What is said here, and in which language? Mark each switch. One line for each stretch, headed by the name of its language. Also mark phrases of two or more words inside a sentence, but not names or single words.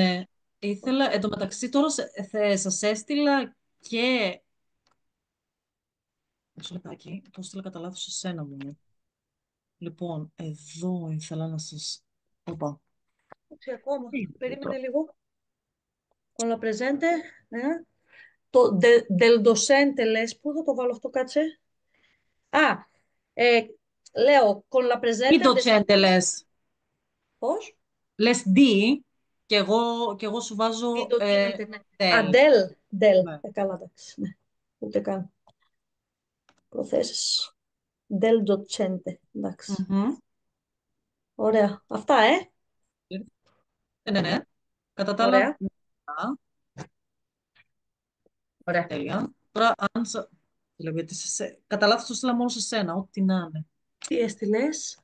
Greek: ναι. Ήθελα, εν τω μεταξύ τώρα σας έστειλα και... Μισό λεπτάκι, το έστειλα κατά λάθος σε σένα μου. Λοιπόν, εδώ ήθελα να σας... Οπα. Όχι ακόμα. Τι είναι αυτό Περίμενε τώρα. λίγο.
Italian: Con la presente.
Greek: Το
Italian: del docente
Greek: λες, πού θα το βάλω αυτό, κάτσε. Α, ε, λέω,
Italian: con la
Greek: Τι presente το τσέντε λες. πώς? Λες δι και εγώ σου Di βάζω docente, ναι. Α, del. del. Ναι. Καλά, εντάξει, ναι. Ούτε καν. Προθέσεις.
Italian: Del docente,
Greek: εντάξει. Μμμ. Ωραία. Αυτά, Ναι, ναι. Κατά τα άλλα, Ωραία. α, Ωραία. τέλεια. Τώρα, αν λέω, γιατί κατά λάθος το στείλα μόνο σε σένα, ό,τι να είναι. Τι έστειλες?